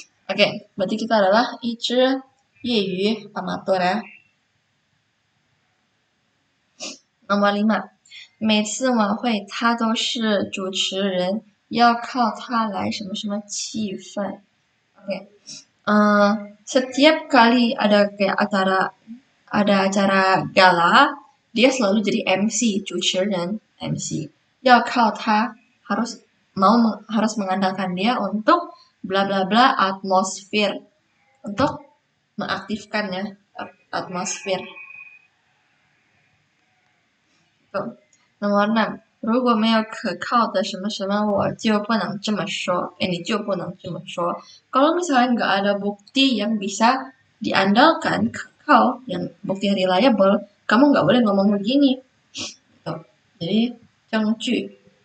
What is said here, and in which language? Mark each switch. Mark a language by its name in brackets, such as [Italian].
[Indonesian] Oke, berarti kita adalah [Chinese] 一支业余 [Indonesian] amatur ya. Nomor 5. [Chinese] 每次晚会他都是主持人，要靠他来什么什么气氛。 [Indonesian] Oke. Setiap kali ada kayak acara gala, dia selalu jadi MC, [Chinese] 主持人 [Indonesian] MC. [Chinese] 要靠他 [Indonesian] harus mengandalkan dia untuk bla bla bla atmosfer, untuk mengaktifkan ya atmosfer. Nomor 6. [Chinese] 如果没有可靠的什么什么，我就不能这么说。你就不能这么说。 [Indonesian] Kalau misalnya nggak ada bukti yang bisa diandalkan, kekal, yang bukti reliable, kamu nggak boleh ngomong begini. Jadi, 证据.